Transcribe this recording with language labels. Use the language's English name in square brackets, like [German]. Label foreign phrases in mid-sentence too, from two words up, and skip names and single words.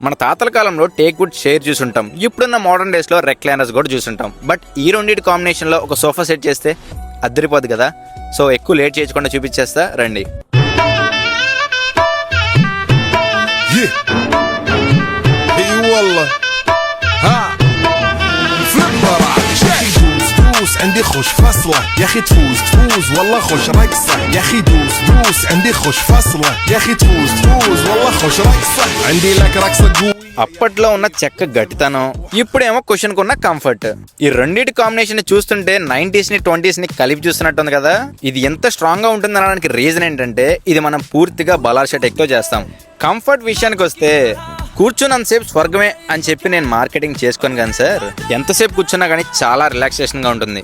[Telugu] మన తాతల కాలంలో [English] teak wood chair [Telugu] చూసుంటాం. ఇప్పుడున్న [English] modern days [Telugu] లో రెక్లైనర్స్ కూడా చూసుంటాం. బట్ ఈ రెండింటి కాంబినేషన్ లో ఒక సోఫా సెట్ చేస్తే అద్దరిపోద్ది కదా. సో ఎక్కువ లేట్ చేయకుండా చూపించేస్తా రండి. [Arabic] عندي خوش فصلة يا اخي تفوز والله خوش رقصة يا اخي دوس عندي خوش فصلة يا اخي تفوز والله خوش رقصة عندي لك رقصة قوي. [Telugu] అప్పట్లో ఉన్న చెక్క గట్టితనం, ఇప్పుడేమో క్వశ్చన్ కున్న కంఫర్ట్. ఈ రెండింటి కాంబినేషన్ చూస్తుంటే 90s ని 20s ని కలిపి చూస్తున్నట్టుంది కదా. ఇది ఎంత స్ట్రాంగ్ గా ఉంటుంది అనడానికి రీజన్ ఏంటంటే ఇది మనం పూర్తిగా బలార్ షర్ట్ ఎక్కువ చేస్తాం. కంఫర్ట్ విషయానికి వస్తే కూర్చున్నంతసేపు స్వర్గమే అని చెప్పి నేను మార్కెటింగ్ చేసుకోను కానీ సార్, ఎంతసేపు కూర్చున్నా కానీ చాలా రిలాక్సేషన్ గా ఉంటుంది.